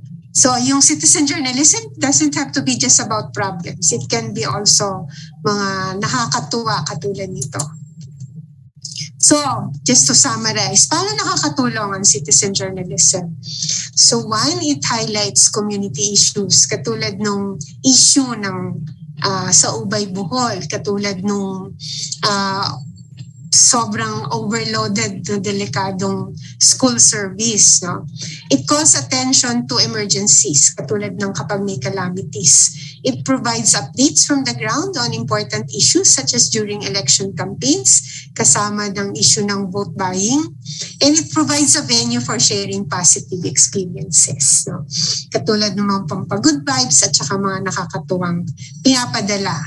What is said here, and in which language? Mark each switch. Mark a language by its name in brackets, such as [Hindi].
[English] So yung citizen journalism doesn't have to be just about problems. It can be also [Filipino] mga nakakatuwa katulad nito. [English] So just to summarize, [Filipino] paano nakakatulong ang citizen journalism? [English] So one, it highlights community issues [Filipino] katulad nung issue ng sa Ubay Bohol, katulad nung sobrang overloaded na delikadong school service. No? [English] It calls attention to emergencies, [Filipino] katulad ng kapag may calamities. [English] It provides updates from the ground on important issues such as during election campaigns, [Filipino] kasama ng issue ng vote buying. [English] And it provides a venue for sharing positive experiences. No? [Filipino] Katulad ng mga pampagood vibes at saka mga nakakatuwang pinapadala.